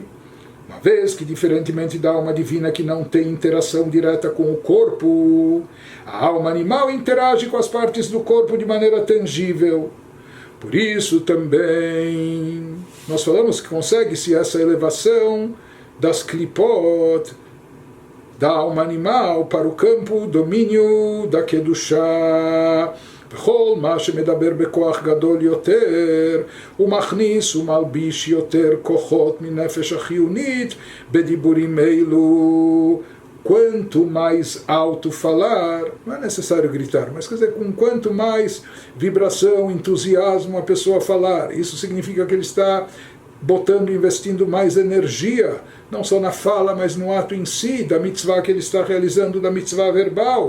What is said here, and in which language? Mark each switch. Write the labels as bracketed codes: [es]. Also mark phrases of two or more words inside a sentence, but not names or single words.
[pt] Uma vez que, diferentemente da alma divina que não tem interação direta com o corpo, a alma animal interage com as partes do corpo de maneira tangível. Por isso também nós falamos que consegue-se essa elevação das klipot, da alma animal, para o campo domínio da Kedushá. [he] וכל מה שמדבר בכוח גדול יותר, הוא מכניס ומלביש יותר כוחות מנפש החיונית בדיבורים אלו. [pt] Quanto mais alto falar, não é necessário gritar, mas quer dizer, com quanto mais vibração, entusiasmo a pessoa falar, isso significa que ele está botando, investindo mais energia, não só na fala, mas no ato em si, da mitzvah que ele está realizando, da mitzvah verbal.